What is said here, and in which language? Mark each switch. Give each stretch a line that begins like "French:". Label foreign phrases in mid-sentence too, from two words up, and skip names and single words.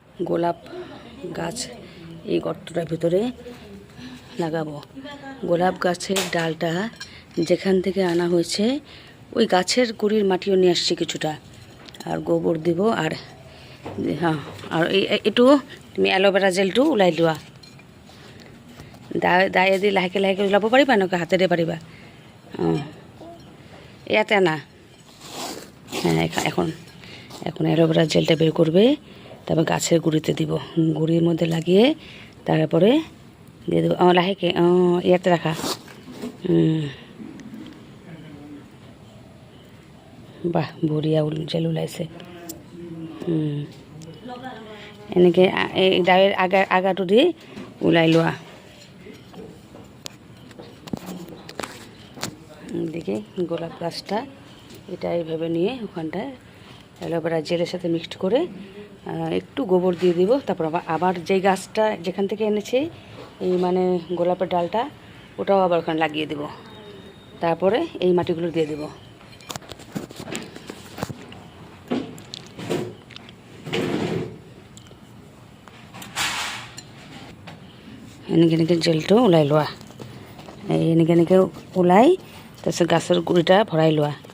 Bangla: গোলাপ গাছ এই গর্তটার ভিতরে লাগাবো। গোলাপ গাছের ডালটা যেখান থেকে আনা হয়েছে ওই গাছের গুঁড়ির মাটিও নিয়ে আসছি কিছুটা, আর গোবর দিব। আর হ্যাঁ,
Assamese: আর এইটো তুমি এল'ভেৰা জেলটো ওলাই লোৱা। দায়ে দি লাহেকৈ লাহেকৈ ওলাব পাৰিবা, এনেকৈ হাতেৰে পাৰিবা। অঁ, ইয়াতে আনা।
Bangla: হ্যাঁ, এখন এখন অ্যালোভেরা জেলটা বের করবে, তারপর গাছের গুঁড়িতে দিব, গুঁড়ির মধ্যে লাগিয়ে তারপরে দিয়ে দেবো।
Assamese: লাহেকে ইয়াতে রাখা। বাহ, বঢ়িয়া জেল ওলাইছে। এনেকৈ এই ডাইৰ আগাটো দি ওলাই লোৱা।
Bangla: দেখি গোলাপ গাছটা এটা এইভাবে নিয়ে ওখানটায় অ্যালোভেরা জেলের সাথে মিক্সড করে একটু গোবর দিয়ে দিব। তারপর আবার যেই গাছটা যেখান থেকে এনেছি এই মানে গোলাপের ডালটা, ওটাও আবার ওখানে লাগিয়ে দেব। তারপরে এই মাটিগুলো দিয়ে দেব।
Assamese: এনেকে এনেকে জেলটো ওলাই লোৱা। এই এনেকে এনেকে ওলাই তাৰপিছত গাছৰ গুড়িটা ভৰাই লোৱা।